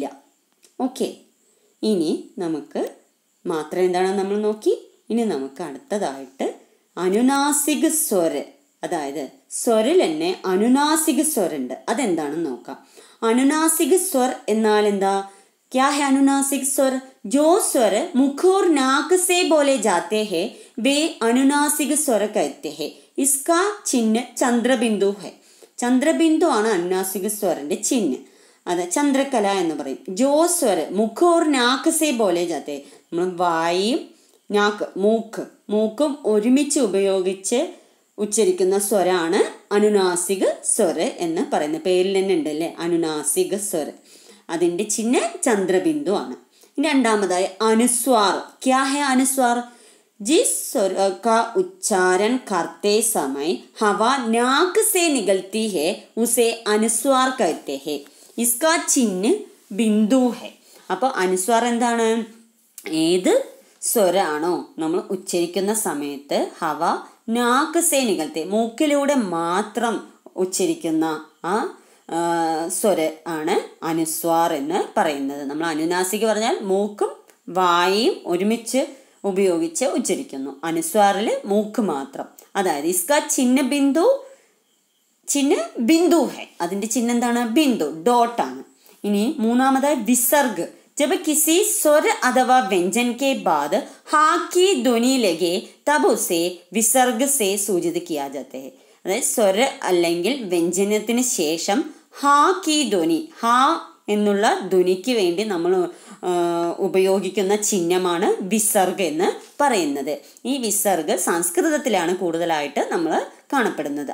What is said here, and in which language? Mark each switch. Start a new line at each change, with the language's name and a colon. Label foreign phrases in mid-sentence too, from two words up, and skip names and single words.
Malayalam: ഓക്കെ, ഇനി നമുക്ക് മാത്ര എന്താണെന്ന് നമ്മൾ നോക്കി. ഇനി നമുക്ക് അടുത്തതായിട്ട് അനുനാസിക സ്വര്, അതായത് സ്വരിൽ തന്നെ അനുനാസിക സ്വരുണ്ട്, അതെന്താണെന്ന് നോക്കാം. അനുനാസിക സ്വർ എന്നാൽ എന്താ?
Hindi: क्या है अनुनासिक स्वर? जो स्वर मुख और नाक से बोले जाते हैं वे अनुनासिक स्वर कहते हैं. इसका चिन्ह चंद्रबिंदु है.
Malayalam: ചന്ദ്രബിന്ദു ആണ് അനുനാസിക സ്വരന്റെ ചിഹ്നം. അത് ചന്ദ്രകല എന്ന് പറയും.
Hindi: जो स्वर मुख और नाक से बोले जाते,
Malayalam: നമ്മൾ വായും നാക്ക് മൂക്കും ഒരുമിച്ച് ഉപയോഗിച്ച് ഉച്ചരിക്കുന്ന സ്വരാണ് അനുനാസിക സ്വര എന്ന് പറയുന്നത്. പേരിൽ തന്നെ ഉണ്ടല്ലേ അനുനാസിക സ്വര. അതിൻ്റെ ചിഹ്നം ചന്ദ്രബിന്ദു ആണ്. രണ്ടാമതായി അനുസ്വാർ.
Hindi: क्या है अनुस्वार? जिस स्वर का उच्चारण करते समय हवा नाक से निकलती है उसे अनुस्वार कहते हैं. इसका चिन्ह बिंदु है.
Malayalam: അപ്പോൾ അനുസ്വാർ എന്താണ്? ഏത് സ്വരാണോ നമ്മൾ ഉച്ചരിക്കുന്ന സമയത്ത്
Hindi: हवा नाक से निकलते,
Malayalam: മൂക്കിലൂടെ മാത്രം ഉച്ചരിക്കുന്ന ആ സ്വര ആണ് അനുസ്വാർ എന്ന് പറയുന്നത്. നമ്മൾ അനുനാസിക പറഞ്ഞാൽ മൂക്കും വായും ഒരുമിച്ച് ഉപയോഗിച്ച് ഉച്ചരിക്കുന്നു. അനുസ്വാറിൽ മൂക്ക് മാത്രം. അതായത്
Hindi: इसका चिह्न बिंदु है,
Malayalam: അതിൻ്റെ ചിഹ്നം എന്താണ്? ബിന്ദു, ഡോട്ടാണ്. ഇനി മൂന്നാമതായി വിസർഗ്.
Hindi: जब किसी स्वर अथवा व्यंजन के बाद हा की ध्वनि लगे तब उसे विसर्ग से सूचित किया जाता है.
Malayalam: അതായത് സ്വര അല്ലെങ്കിൽ വ്യഞ്ജനത്തിന് ശേഷം
Hindi: हा की ध्वनि,
Malayalam: ഹാ എന്നുള്ള ധ്വനിക്ക് വേണ്ടി നമ്മൾ ഉപയോഗിക്കുന്ന ചിഹ്നമാണ് വിസർഗ് എന്ന് പറയുന്നത്. ഈ വിസർഗ് സംസ്കൃതത്തിലാണ് കൂടുതലായിട്ട് നമ്മൾ കാണപ്പെടുന്നത്.